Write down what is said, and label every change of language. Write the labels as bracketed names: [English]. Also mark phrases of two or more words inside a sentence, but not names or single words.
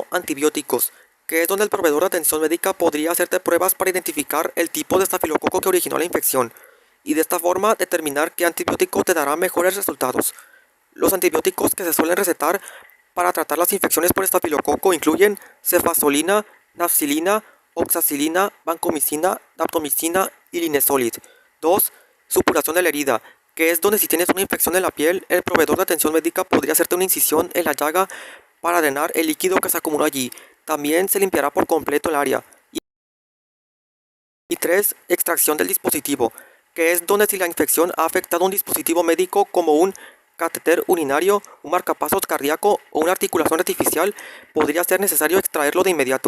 [Spanish] Antibióticos, que es donde el proveedor de atención médica podría hacerte pruebas para identificar el tipo de estafilococo que originó la infección y de esta forma determinar qué antibiótico te dará mejores resultados. Los antibióticos que se suelen recetar para tratar las infecciones por estafilococo incluyen cefazolina, nafcilina, oxacilina, vancomicina, daptomicina y linezolid. 2. Supuración de la herida, que es donde si tienes una infección en la piel, el proveedor de atención médica podría hacerte una incisión en la llaga para drenar el líquido que se acumuló allí. También se limpiará por completo el área. Y 3. Extracción del dispositivo, que es donde si la infección ha afectado un dispositivo médico como un catéter urinario, un marcapasos cardíaco o una articulación artificial, podría ser necesario extraerlo de inmediato.